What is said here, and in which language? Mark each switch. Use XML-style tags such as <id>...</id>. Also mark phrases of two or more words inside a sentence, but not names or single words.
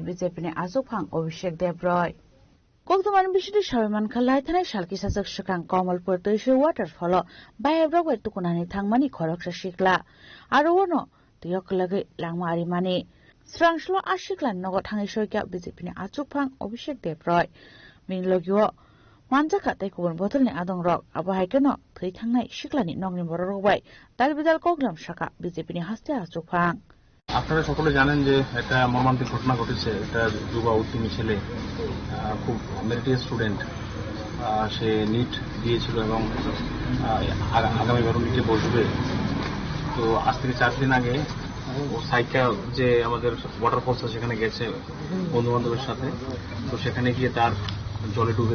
<trp>BJP ne azophang Abhishek Devroy Koktuman bishidi shawiman kha Laithane shalki sajak shakang Kamalpur toishe waterfall bayabrog tukunani thangmani khoroksa shikla aro wono tiyo kalage langma arimani Srangslo ashikla nogo thangai shoika BJP ne azophang Abhishek Devroy minlogyo Manjaka tai kubun botol ni adong rok abo haikeno thei thangnai shiklani nongni borok bai dalbidal koklam shaka BJP ni haste achuphang</trp> <bn>আপনারা সকলে জানেন যে একটা মর্মান্তিক ঘটনা ঘটেছে একটা যুবা উদ্যমী ছেলে খুব</bn> <en>meritorious student</en> <bn>সে নিট দিয়েছিল এবং আগামী বার নিটে বসবে তো আজ থেকে 4 দিন আগে ও সাইকেল যে আমাদের ওয়াটারফলস সেখানে গেছে বন্ধু বান্ধবের সাথে তো সেখানে গিয়ে তার জলে ডুবে</bn>